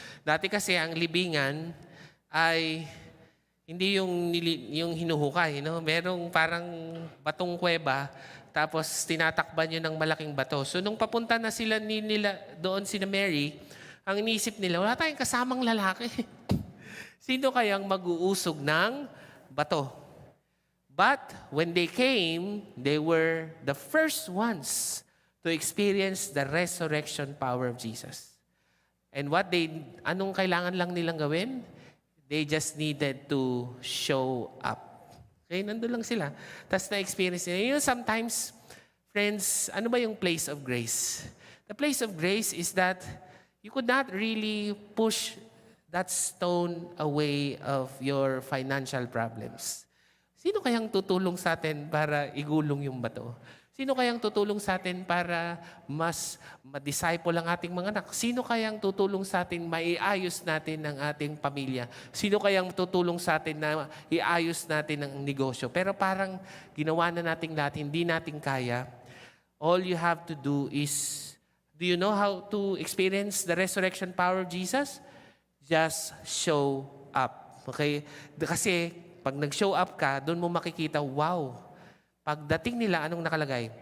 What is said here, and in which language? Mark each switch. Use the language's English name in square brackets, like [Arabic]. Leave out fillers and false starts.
[Filipino] Dati kasi ang libingan ay hindi yung hinuhukay. No? Merong parang batong kuweba, tapos tinatakban yun ng malaking bato. So nung papunta na sila nila doon sina Mary, ang inisip nila, wala tayong kasamang lalaki. Sino kayang mag-uusog ng bato? [English] But when they came, they were the first ones to experience the resurrection power of Jesus. And [Filipino] anong kailangan lang nilang gawin? [English] They just needed to show up. Okay, [Filipino] nandun lang sila. Tapos na-experience nila. [English] You know, sometimes, friends, [Filipino] ano ba yung place of grace? [English] The place of grace is that you could not really push that stone away of your financial problems. [Filipino] Sino kayang tutulong sa atin para igulong yung bato? Sino kayang tutulong sa atin para mas ma-disciple ang ating mga anak? Sino kayang tutulong sa atin maiayos natin ang ating pamilya? Sino kayang tutulong sa atin na iayos natin ang negosyo? Pero parang ginawa na natin lahat, hindi natin kaya. [English] All you have to do is, do you know how to experience the resurrection power of Jesus? Just show up. Okay? [Filipino] Kasi pag nag-show up ka, doon mo makikita, wow, pagdating nila, anong nakalagay?